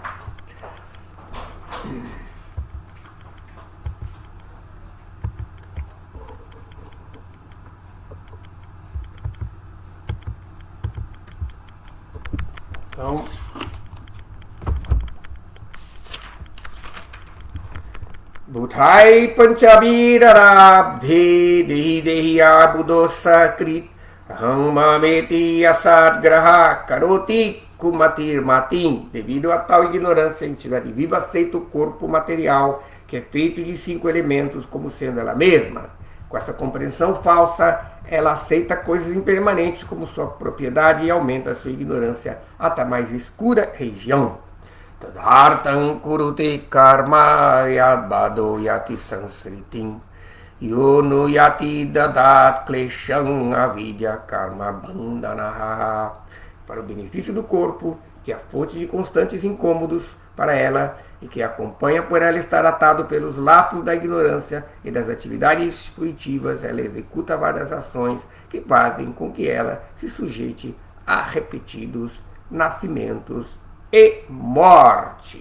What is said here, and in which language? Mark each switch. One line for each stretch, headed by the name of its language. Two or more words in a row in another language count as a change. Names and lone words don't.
Sanskrit: Então, भूतैः पञ्चभिरारब्धे देहि देहि अबुधोसकृत् अहं ममेति असद् ग्राह करोति कुमतिर् मतिम्.
Portuguese: Devido a tal ignorância, a entidade viva aceita o corpo material, que é feito de 5 elementos, como sendo ela mesma. Com essa compreensão falsa, ela aceita coisas impermanentes como sua propriedade e aumenta a sua ignorância até a mais escura região.
Sanskrit: तदर्थं कुरुते कर्म यद्बद्धो याति संसृतिम् योनो याति ददत् क्लेशम् अविद्या कर्म बन्धनः.
Portuguese: Para o benefício do corpo, que é a fonte de constantes incômodos para ela e que acompanha por ela estar atado pelos laços da ignorância e das atividades fruitivas, ela executa várias ações que fazem com que ela se sujeite a repetidos nascimentos e mortes.